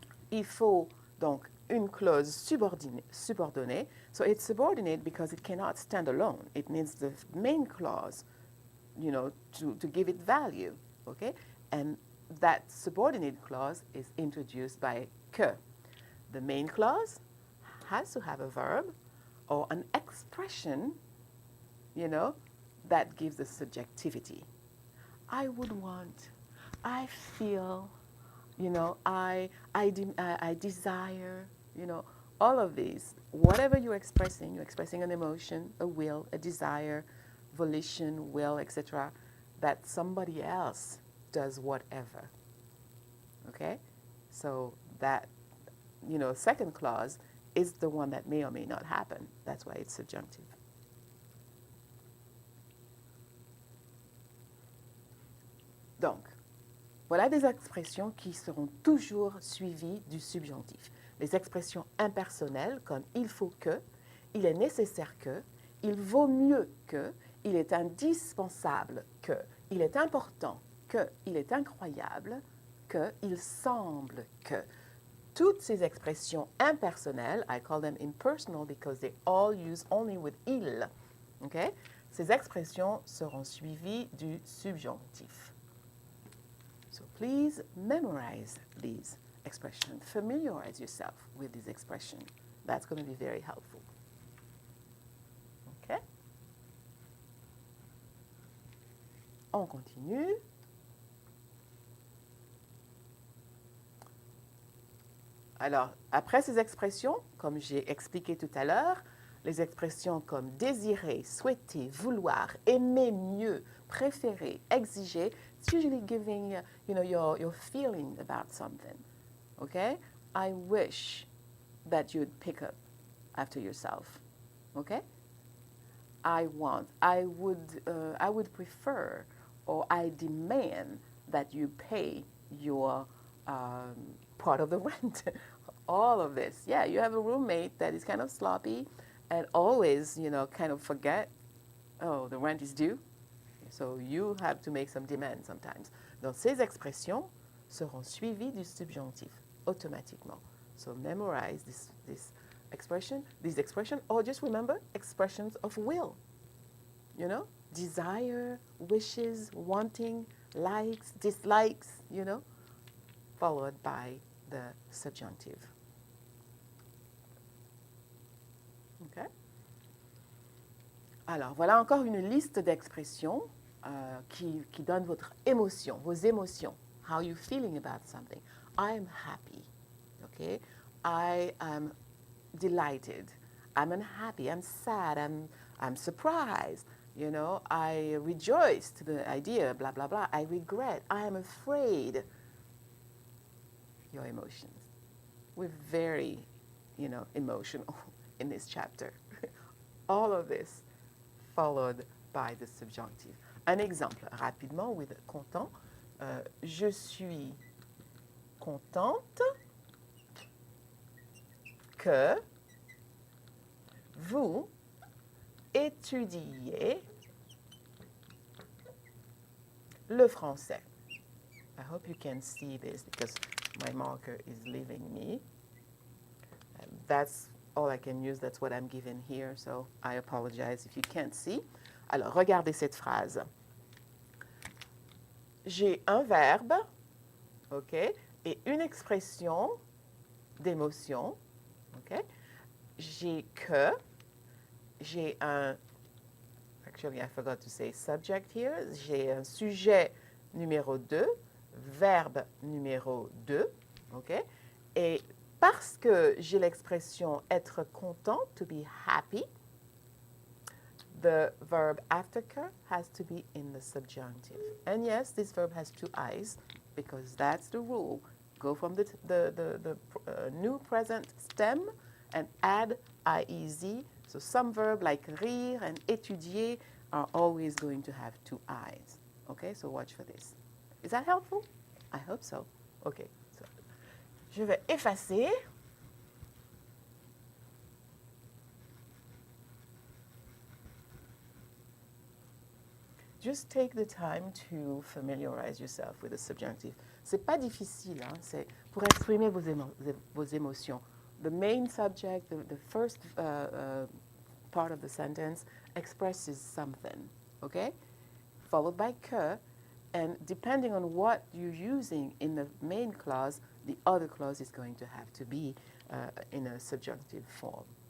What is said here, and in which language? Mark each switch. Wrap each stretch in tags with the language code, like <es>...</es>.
<fr>Il faut donc une clause subordonnée.</fr> <en>So it's subordinate because it cannot stand alone. It needs the main clause, to give it value, okay? And that subordinate clause is introduced by que. The main clause has to have a verb or an expression, you know, that gives the subjectivity. I would want, I feel, you know, I desire, you know, all of these. Whatever you're expressing an emotion, a will, a desire, volition, will, etc., that somebody else does whatever. Okay? So that, you know, second clause is the one that may or may not happen. That's why it's subjunctive.</en> <fr>Donc, voilà des expressions qui seront toujours suivies du subjonctif. Les expressions impersonnelles comme il faut que, il est nécessaire que, il vaut mieux que, il est indispensable que, il est important que, il est incroyable que, il semble que. Toutes ces expressions impersonnelles,</fr> <en>I call them impersonal because they all use only with il. Okay?</en> <fr>Ces expressions seront suivies du subjonctif.</fr> <en>So please memorize these expressions. Familiarize yourself with these expressions. That's going to be very helpful. Okay?</en> <fr>On continue. Alors, après ces expressions, comme j'ai expliqué tout à l'heure, les expressions comme désirer, souhaiter, vouloir, aimer mieux, préférer, exiger,</fr> <en>it's usually giving, you know, your feeling about something. Okay? I wish that you'd pick up after yourself. Okay? I want, I would prefer, or I demand that you pay your part of the rent. All of this. Yeah, you have a roommate that is kind of sloppy and always, you know, kind of forget, oh, the rent is due. So you have to make some demands sometimes.</en> <fr>Donc ces expressions seront suivies du subjonctif automatiquement.</fr> <en>So memorize this expression, or just remember expressions of will. You know, desire, wishes, wanting, likes, dislikes, you know, followed by the subjunctive. Okay?</en> <fr>Alors, voilà encore une liste d'expressions qui donnent votre émotion, vos émotions.</fr> <en>How you feeling about something. I am happy. Okay? I am delighted. I'm unhappy. I'm sad. I'm surprised. You know, I rejoice to the idea, blah, blah, blah. I regret. I am afraid. Your emotions. We're very, you know, emotional in this chapter. All of this followed by the subjunctive.</en> <fr>Un exemple, rapidement,</fr> <en>with content.</en> <fr>Je suis contente que vous étudiez le français.</fr> <en>I hope you can see this because my marker is leaving me. That's all I can use. That's what I'm given here. So I apologize if you can't see.</en> <fr>Alors, regardez cette phrase. J'ai un verbe, OK, et une expression d'émotion, OK. J'ai que, j'ai un,</fr> <en>actually I forgot to say subject here,</en> <fr>j'ai un sujet numéro 2, verbe numéro 2, OK, et parce que j'ai l'expression être content,</fr> <en>to be happy, the verb after que has to be in the subjunctive. And yes, this verb has two I's because that's the rule. Go from the new present stem and add IEZ. So some verb like rire and étudier are always going to have two I's. Okay, so watch for this. Is that helpful? I hope so. Okay, so</en> <fr>je vais effacer.</fr> <en>Just take the time to familiarize yourself with the subjunctive.</en> <fr>C'est pas difficile, hein? C'est pour exprimer vos émotions.</fr> <en>The main subject, the first part of the sentence expresses something, okay? Followed by que, and depending on what you're using in the main clause, the other clause is going to have to be in a subjunctive form.</en>